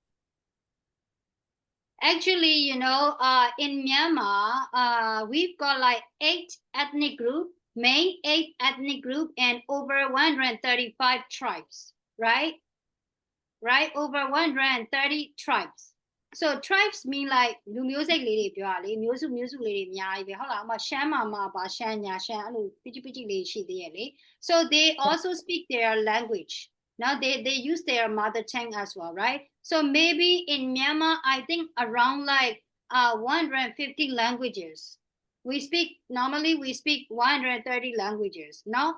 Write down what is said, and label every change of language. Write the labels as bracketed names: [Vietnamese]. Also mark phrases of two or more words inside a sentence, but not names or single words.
[English] Actually, you know, in Myanmar, we've got like 8 ethnic group, main 8 ethnic group, and over 135 tribes, right? Right, over 130 tribes. So tribes mean like [Burmese] လူမျိုးစိတ်လေးတွေပြောတာလေမျိုးစုလေးတွေအများကြီးပဲဟုတ်လားအမရှမ်းမှာပါရှမ်းညာရှမ်းအဲ့လိုပိချိလေးရှိသေးရဲ့လေ [English] So they also speak their language, Now they use their mother tongue as well, right? So maybe in Myanmar, I think around like 150 languages. Normally we speak 130 languages, no?